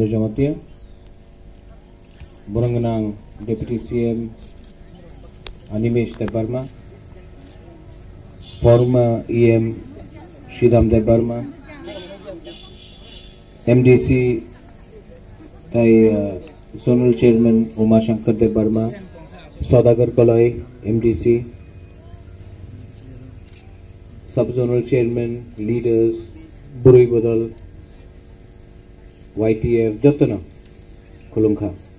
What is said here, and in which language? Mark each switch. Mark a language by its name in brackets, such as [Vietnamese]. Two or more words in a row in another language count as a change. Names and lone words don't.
[Kok Borok] Jamatia, Buranganang [English] Deputy CM [Kok Borok] Animesh Debarma, [English] former EM [Kok Borok] Shidam Debarma, MDC Tai [English] zonal chairman [Kok Borok] उमाशंकर देव वर्मा, सौदागर कलई MDC, [English] sub zonal chairman, leaders, [Kok Borok] बुरुई बदल, YTF जतना खुलुंखा।